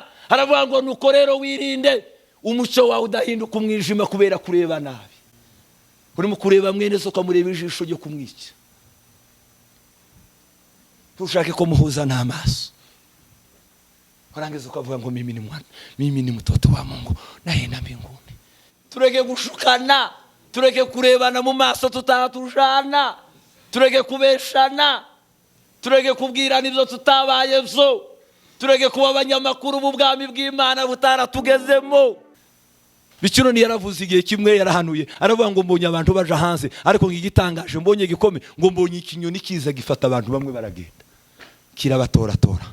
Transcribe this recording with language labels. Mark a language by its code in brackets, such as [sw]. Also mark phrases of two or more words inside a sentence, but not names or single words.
[rw] Aravuga ngo nuko rero wirinde umuco wawe udahinduka umwijima kubera kureba nabi. Urimo kureba mwene so kamureba ijisho ryo kumwica. Tushake ko muhuza n'amaso. Warangiza ukavuga ngo [sw] mimi ni mwana, mimi ni mtoto wa Mungu naenda mbinguni. [rw] Tureke gushukana, tureke kurebana mu maso tutatujana, tureke kubeshana, tureke kubwirana ibyo tutabaye byo, tureke kuba abanyamakuru b'ubwami bw'Imana butaratugezemo. Biciro ni yaravuze igihe kimwe yarahanuye aravuga ngo mbonye abantu baje hanze ariko ngigitangaje mbonye gikome ngo mbonye ikinyoni kiza gifata abantu bamwe baragenda kirabatoratora.